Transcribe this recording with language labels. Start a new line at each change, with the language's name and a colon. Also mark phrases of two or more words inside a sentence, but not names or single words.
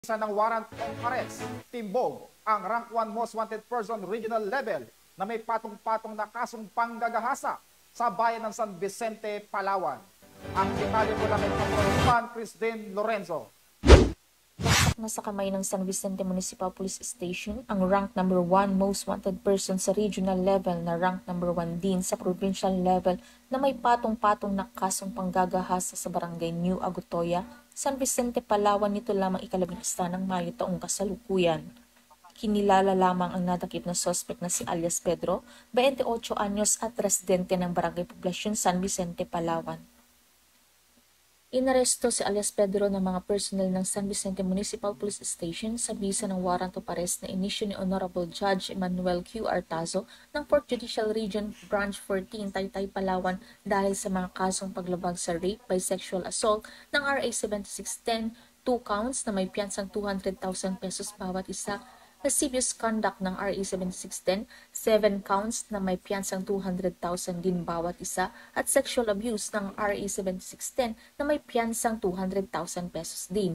Filipino: Isa ng
English: warrant of arrest,
Filipino: timbog ang
English: rank 1 most wanted person regional level
Filipino: na may patong-patong na kasong panggagahasa sa bayan ng San Vicente, Palawan. Ang detalye mula kay Congressman Christine Lorenzo. Na sa kamay ng San Vicente Municipal Police Station ang
English: rank number 1 most wanted person
Filipino: sa
English: regional level
Filipino: na rank number 1 din sa
English: provincial level
Filipino: na may patong-patong na kasong panggagahasa sa barangay New Agutoya, San Vicente, Palawan nito lamang ika-11 ng Mayo taong kasalukuyan. Kinilala lamang ang nadakip na suspect na si alias Pedro, 28 anyos at residente ng Barangay Poblacion, San Vicente, Palawan. Inaresto si alias Pedro ng mga personnel ng San Vicente Municipal Police Station sa bisa ng
English: warrant of arrest
Filipino: na inisyu ni Honorable Judge Emmanuel Q. Artazo ng 4th Judicial Region Branch 14, Taytay, Palawan dahil sa mga kasong paglabag sa
English: rape by sexual assault
Filipino: ng RA 7610, 2 counts na may piyansang 200,000 pesos bawat isa,
English: lascivious conduct
Filipino: ng RA 7610, 7 counts na may piyansang 200,000 din bawat isa, at
English: sexual abuse
Filipino: ng RA 7610 na may piyansang 200,000 pesos din.